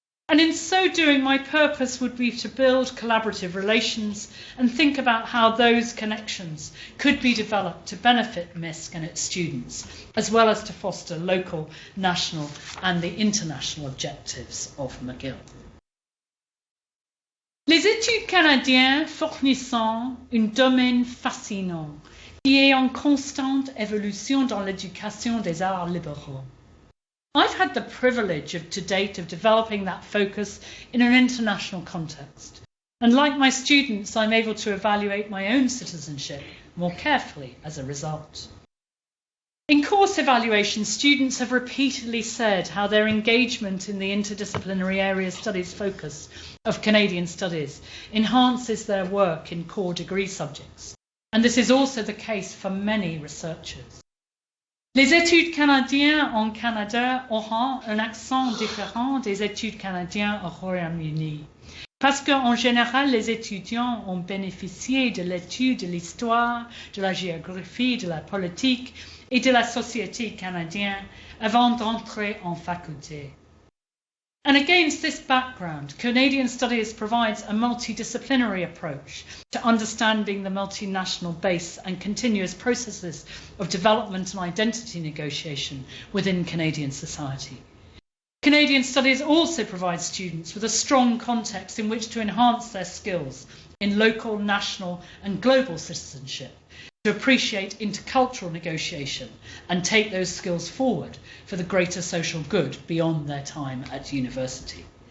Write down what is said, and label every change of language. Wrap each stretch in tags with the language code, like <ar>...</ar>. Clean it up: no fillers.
<en>And in so doing, my purpose would be to build collaborative relations and think about how those connections could be developed to benefit MISC and its students, as well as to foster local, national and the international objectives of McGill.</en> <fr>Les études canadiennes fournissant un domaine fascinant qui est en constante évolution dans l'éducation des arts libéraux.</fr> <en>I've had the privilege to date of developing that focus in an international context. And like my students, I'm able to evaluate my own citizenship more carefully as a result. In course evaluation, students have repeatedly said how their engagement in the interdisciplinary area studies focus of Canadian studies enhances their work in core degree subjects. And this is also the case for many researchers.</en> <fr>Les études canadiennes en Canada auront un accent différent des études canadiennes au Royaume-Uni. Parce qu'en général, les étudiants ont bénéficié de l'étude de l'histoire, de la géographie, de la politique et de la société canadienne avant d'entrer en faculté.</fr> <en>And against this background, Canadian Studies provides a multidisciplinary approach to understanding the multinational base and continuous processes of development and identity negotiation within Canadian society. Canadian Studies also provides students with a strong context in which to enhance their skills in local, national and global citizenship, to appreciate intercultural negotiation and take those skills forward for the greater social good beyond their time at university.</en>